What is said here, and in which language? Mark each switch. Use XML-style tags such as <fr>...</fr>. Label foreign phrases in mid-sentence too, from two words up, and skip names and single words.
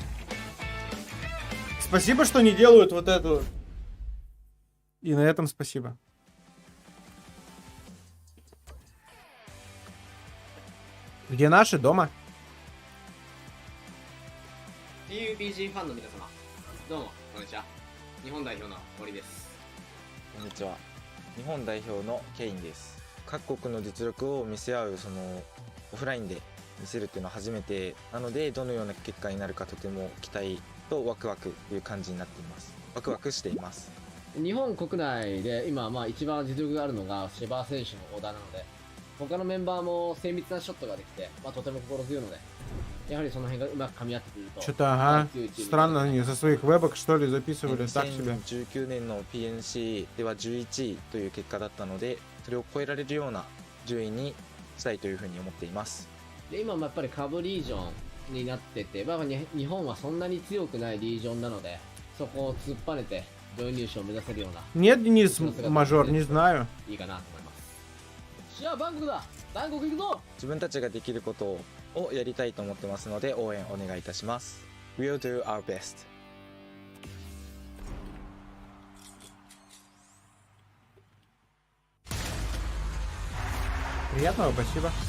<ru>Спасибо, что не делают вот эту. И на этом спасибо. Где наши? Дома?</ru> <ja>PUBG ファンの皆様、どうもこんにちは。日本代表の森です。こんにちは。日本代表のケインです。各国の実力を見せ合うそのオフラインで見せるっていうのは初めてなので、どのような結果になるかとても期待とワクワクという感じになっています。ワクワクしています。日本国内で今一番実力があるのがシェバー選手の小田なので、他のメンバーも精密なショットができて、とても心強いので、やはりその辺がうまく噛み合ってくると。</ja> <ru>Что-то, ага. Странно, они со своих вебок что ли записывали так себе.</ru> <ja>2019 年の PNC では11位という結果だったので、それを超えられるような順位にしたいというふうに思っています。で今もやっぱり下部リージョンになってて、日本はそんなに強くないリージョンなので、そこを突っぱねて上位入賞を目指せるような。</ja> <ru>Нет, Денис, мажор, не знаю.</ru> <ja>いいかなと思います。じゃあバンコクだ。バンコク行くぞ。自分たちができることをやりたいと思ってますので、応援お願いいたします。</ja> <en>We'll do our best.</en> <ru>Приятного, спасибо.</ru>